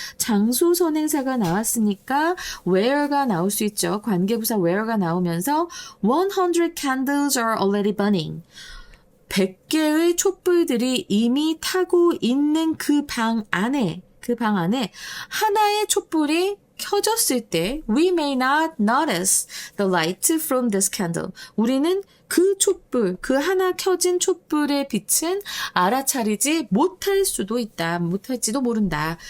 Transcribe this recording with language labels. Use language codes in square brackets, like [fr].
[ko] 장소 선행사가 나왔으니까 where가 나올 수 있죠. 관계부사 where가 나오면서 [en] 100 candles are already burning. [ko] 100개의 촛불들이 이미 타고 있는 그 방 안에 하나의 촛불이 켜졌을 때 [en] we may not notice the light from this candle. [ko] 우리는 그 하나 켜진 촛불의 빛은 알아차리지 못할지도 모른다.